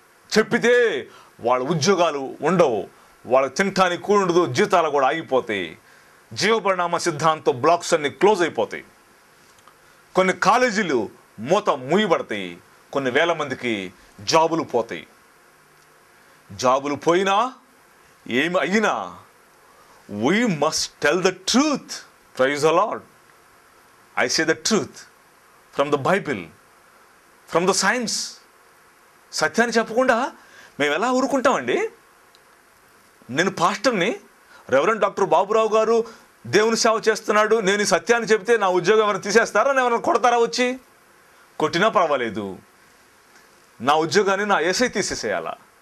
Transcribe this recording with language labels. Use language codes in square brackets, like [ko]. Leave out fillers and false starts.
[te] చెప్పితే వాళ్ళ ఉద్యోగాలు ఉండవు, వాళ్ళకి తినటానికి కూడా ఉండదు, జీతాలు కూడా ఆగిపోతాయి, జీవపరిణామ సిద్ధాంతం బ్లాక్స్ అన్ని క్లోజ్ అయిపోతాయి, కొన్ని కాలేజీలు మూయబడతాయి, కొన్ని వేల మందికి జాబులు పోతాయి. జాబులు పోయినా ఏమి అయినా [en] we must tell the truth. Praise the Lord. I say the truth from the Bible, from the science. [te] సత్యాన్ని చెప్పకుండా మేము ఎలా ఊరుకుంటామండి? నేను పాస్టర్ని, రెవరెండ్ డాక్టర్ బాబురావు గారు దేవుని సేవ చేస్తున్నాడు, నేను ఈ సత్యాన్ని చెప్తే నా ఉద్యోగం ఎవరైనా తీసేస్తారా, ఎవరైనా కొడతారా? వచ్చి కొట్టినా పర్వాలేదు, నా ఉద్యోగాన్ని నా యేసయ్య తీసేసేయాలా?